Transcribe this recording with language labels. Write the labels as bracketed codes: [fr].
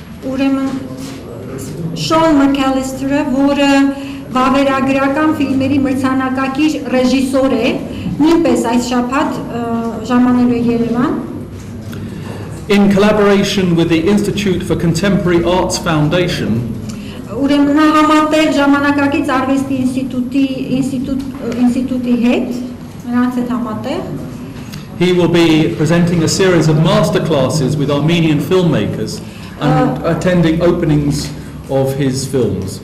[hy] Ուրեմն Sean McAllister-ը, որը վավերագրական ֆիլմերի մրցանակակիր ռեժիսոր է, նույնպես այս շաբաթ ժամանելու է Երևան. [en] In collaboration with the Institute for Contemporary Arts Foundation, [hy] ուրեմն նա համատեղ ժամանակակից արվեստի ինստիտուտի հետ, նրանց հետ համատեղ [en] he will be presenting a series of masterclasses with Armenian filmmakers and attending openings of his films.